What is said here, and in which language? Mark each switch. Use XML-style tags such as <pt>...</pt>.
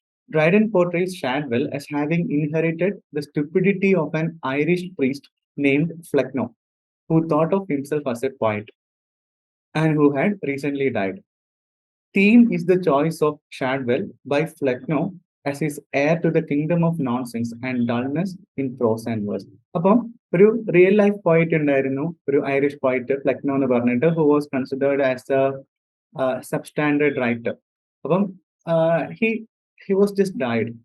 <en>Dryden portrays Shadwell as having inherited the stupidity of an Irish priest named Flecknoe, who thought of himself as a poet and who had recently died. Theme is the choice of Shadwell by Flecknoe as his heir to the kingdom of nonsense and dullness in prose and verse.</en> <ml>അപ്പം ഒരു real life പോയിറ്റ് ഉണ്ടായിരുന്നു, ഒരു Irish പോയിറ്റ് Flecknoe എന്ന് പറഞ്ഞിട്ട്,</ml> <en>Who was considered as a substandard writer. അപ്പം he was just died.</en>